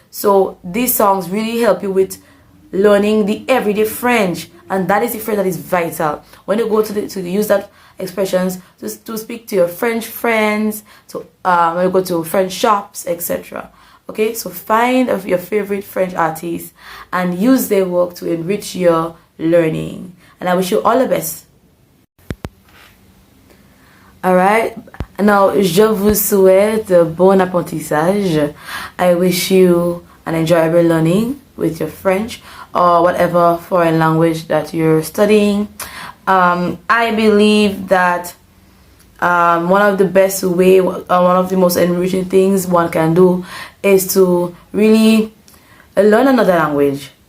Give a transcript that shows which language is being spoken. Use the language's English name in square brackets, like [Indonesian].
[English] So these songs really help you with learning the everyday French, and that is the French that is vital when you go to use that expressions to speak to your French friends, to when you go to French shops, etc. Okay, so find your favorite French artists and use their work to enrich your learning, and I wish you all the best. Alright, now [French] je vous souhaite bon apprentissage. [English] I wish you an enjoyable learning with your French or whatever foreign language that you're studying. I believe that one of the best way, one of the most enriching things one can do is to really learn another language.